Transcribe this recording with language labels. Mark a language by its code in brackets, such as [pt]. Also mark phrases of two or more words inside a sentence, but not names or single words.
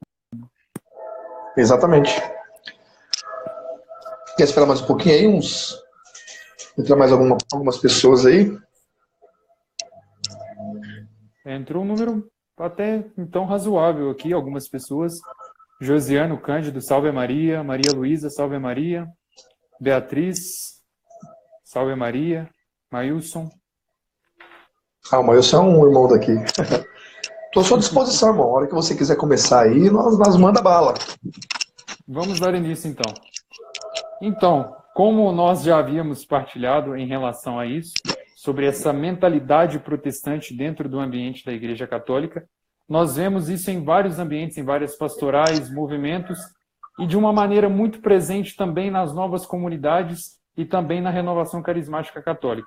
[pt] Exatamente. Quer esperar mais um pouquinho aí? Entrar mais algumas pessoas aí? Entrou um número até então razoável aqui, algumas pessoas. Josiano Cândido, salve Maria. Maria Luísa, salve Maria. Beatriz, salve Maria. Mailson. Calma, eu sou um irmão daqui. Tô à sua disposição, irmão. A hora que você quiser começar aí, nós manda bala. Vamos dar início então. Então, como nós já havíamos partilhado em relação a isso, sobre essa mentalidade protestante dentro do ambiente da Igreja Católica, nós vemos isso em vários ambientes, em várias pastorais, movimentos, e de uma maneira muito presente também nas novas comunidades e também na renovação carismática católica.